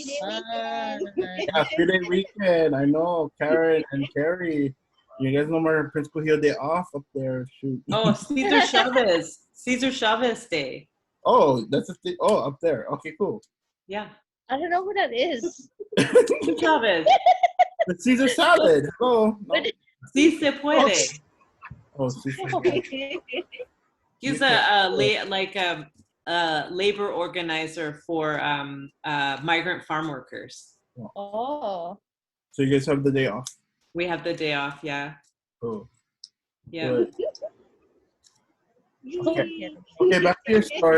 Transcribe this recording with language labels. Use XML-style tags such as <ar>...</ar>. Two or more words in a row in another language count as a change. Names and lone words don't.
<en>Yeah, 3-day weekend. I know, Karen and Carrie. You guys know my Prince Kuhio Day off up there. Shoot. Oh, Cesar Chavez Day. Oh, that's a thing. Oh, up there. Okay, cool. Yeah. I don't know who that is. Chavez. The Caesar salad. Oh, no.</en> <es>Si se puede. Oh, si se puede.</es> <en>He's a labor organizer for migrant farm workers. Oh. So you guys have the day off? We have the day off, yeah. Cool. Yeah. Good. Okay, back to your story.</en>